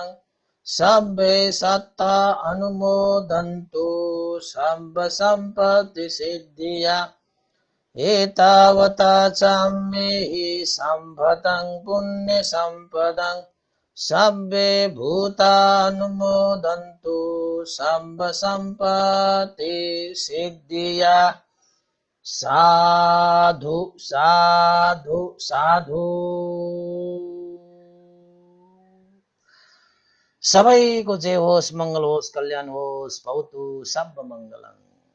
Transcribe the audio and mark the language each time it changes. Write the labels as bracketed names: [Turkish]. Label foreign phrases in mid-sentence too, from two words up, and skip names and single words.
[Pali] सब्बे सत्ता अनुमोदन्तु सम्ब सम्पत्तिसिद्धिया एतावता चम्मेहि सम्पदं पुण्यसम्पदं सब्बे भूतानुमोदन्तु सम्ब सम्पत्तिसिद्धिया साधु साधु साधु। [Nepali] सबैको जय होस्, मङ्गल होस्, कल्याण होस्, [Sanskrit] भवतु सब मङ्गलम्।